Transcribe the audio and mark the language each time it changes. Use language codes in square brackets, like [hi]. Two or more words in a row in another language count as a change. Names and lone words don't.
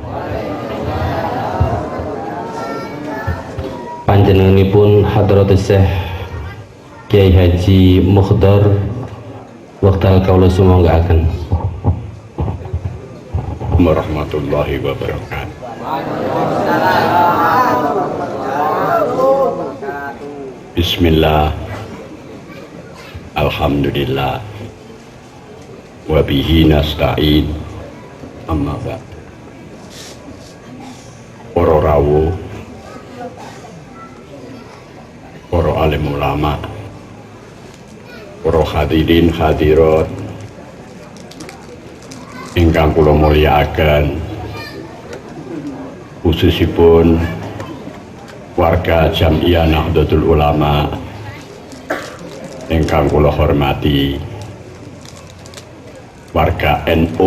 [jv] Panjenenganipun Hadratus Syekh Kiai Haji Mukhdar wekdal kawula sumanggaken. [ar] ورحمة الله وبركاته. بسم الله الحمد لله وبه نستعين أما بعد. [jv] Para rawuh, para alim ulama, para hadirin hadirat ingkang kula mulyakaken, khususipun warga Jam'iyah Nahdlatul Ulama ingkang kula hormati, warga NU.